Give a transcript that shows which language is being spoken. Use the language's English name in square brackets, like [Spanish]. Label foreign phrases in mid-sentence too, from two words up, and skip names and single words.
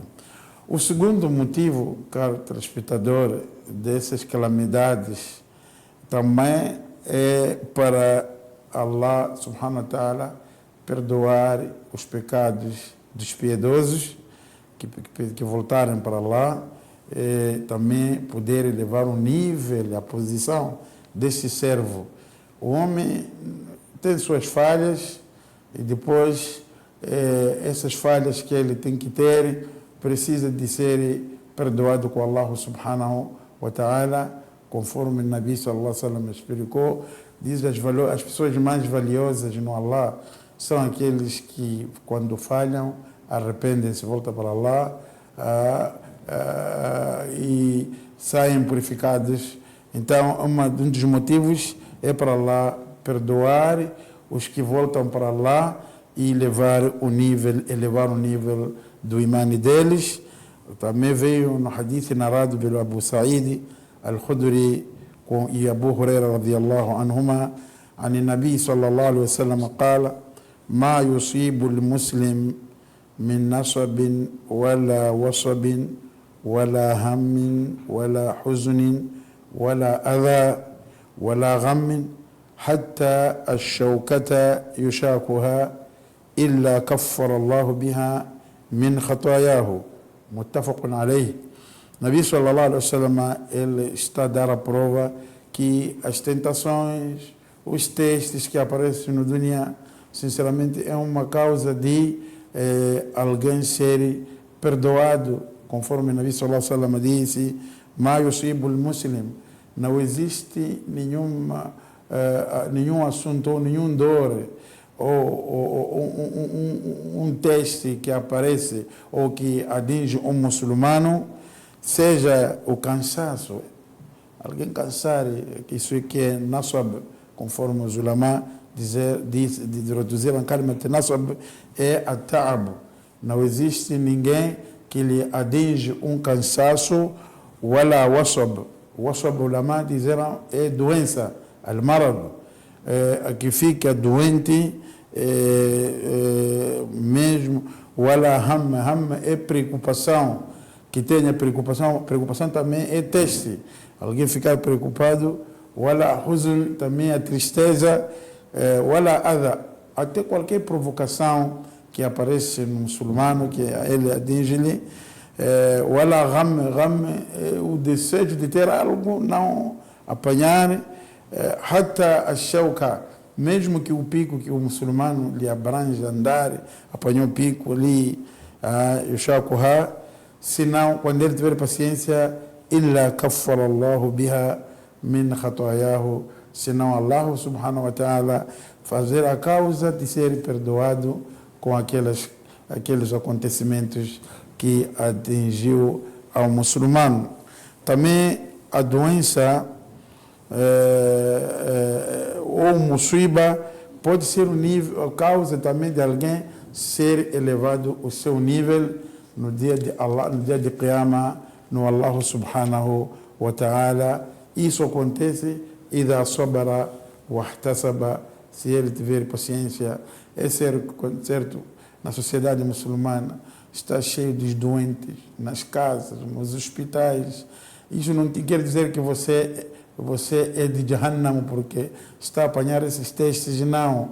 [Portuguese] O segundo motivo, caro telespectador, dessas calamidades também é para Allah [Arabic] سبحانه وتعالى [Portuguese] perdoar os pecados dos piedosos que voltarem para Allah, também poder elevar o nível, a posição desse servo. O homem tem suas falhas e depois essas falhas que ele tem que ter precisa de ser perdoado com Allah [Arabic] سبحانه وتعالى, [Portuguese] conforme o [Arabic] نبي صلى الله عليه وسلم [Portuguese] explicou. Diz as pessoas mais valiosas no Allah são aqueles que, quando falham, arrependem-se, voltam para Allah e saem purificados. Então, um dos motivos é para Allah perdoar os que voltam para Allah e elevar o nível do imã deles. Também veio no hadith narrado pelo Abu Sa'id al-Khudri e Abu [Arabic] Huraira رضي الله عنهما عن النبي صلى الله عليه وسلم قال ما يصيب المسلم من نصب ولا وصب ولا هم ولا حزن ولا أذى ولا غم حتى الشوكة يشاكها إلا كفر الله بها من خطاياه متفق عليه. نبي صلى الله عليه وسلم, [Portuguese] ele está a dar a prova que as tentações, os testes que aparecem no dunya, sinceramente é uma causa de alguém ser perdoado, conforme [Arabic] نبي صلى الله عليه وسلم [Portuguese] disse: [Arabic] "ما يصيب المسلم", [Portuguese] não existe nenhum assunto ou nenhum dor ou um teste que aparece ou que atinge um muçulmano, seja o cansaço, alguém cansar, que isso aqui é nasab, conforme os ulama reduziram [Arabic] كلمة نصب, [Portuguese] é a ta'ab. Não existe ninguém que lhe atinge um cansaço, [Arabic] ولا وصب. [Portuguese] Wasab, ulama disseram, é doença, al-marad, que fica doente mesmo, [Arabic] ولا هم [Portuguese] é preocupação, que tenha preocupação também é teste, alguém ficar preocupado, wala huzn também a tristeza, [Arabic] ولا أذى, [Portuguese] até qualquer provocação que aparece no muçulmano, que ele atinge-lhe, [Arabic] ولا غم [Portuguese] é o desejo de ter algo, não apanhar, [Arabic] حتى الشوكة, [Portuguese] mesmo que o pico que o muçulmano lhe abrange andar, apanhou o pico ali, yushakuha, senão, quando ele tiver paciência, [Arabic] إلا كفر الله بها من خطاياه, [Portuguese] senão Allah [Arabic] سبحانه وتعالى [Portuguese] fazer a causa de ser perdoado com aqueles acontecimentos que atingiu ao muçulmano. Também a doença ou musiba pode ser a causa também de alguém ser elevado o seu nível no dia de Allah, no dia de Qiyamah, no Allah [Arabic] سبحانه وتعالى. [Portuguese] Isso acontece [Arabic] إذا صبر واحتسب, [Portuguese] se ele tiver paciência. É certo, na sociedade muçulmana está cheio de doentes, nas casas, nos hospitais. Isso não quer dizer que você é de Jahannam porque está a apanhar esses testes, não.